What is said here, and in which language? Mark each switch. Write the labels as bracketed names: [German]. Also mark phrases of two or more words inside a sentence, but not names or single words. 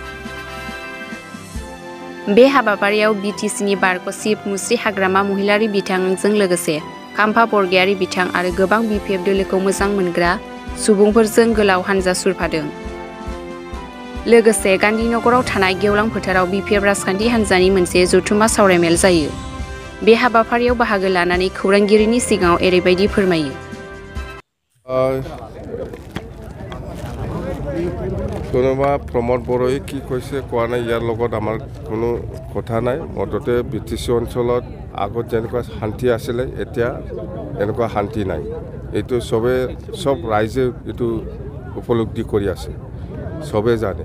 [Bodo] बे हाबाफारियाव बिटिसिनि बारग' चिफ मुस्रि हाग्रामा महिलारि बिथांजों लोगोसे खाम्फा बरगयारि बिथां आरो गोबां बिपिएफ दोलोखौ मोजां मोनग्रा सुबुंफोरजों गोलाव हानजा सुरफादों। लोगोसे गान्धीनगराव थानाय गेवलां फोथाराव बिपिएफ राजखान्थि हानजानि मोनसे जथुम्मा सावरायमेल जायो। बे हाबाफारियाव बाहागो लानानै खौरांगिरिनि सिगाङाव एरैबायदि फोरमायो। [Assamese] কোনোবা প্ৰমোদ বড়োই কি কৈছে কোৱা নাই, ইয়াৰ লগত আমাৰ কোনো কথা নাই। মদতে বিটিচি অঞ্চলত আগত যেনেকুৱা শান্তি আছিলে এতিয়া এনেকুৱা শান্তি নাই। এইটো সব ৰাইজে এইটো উপলব্ধি কৰি আছে, সবে জানে।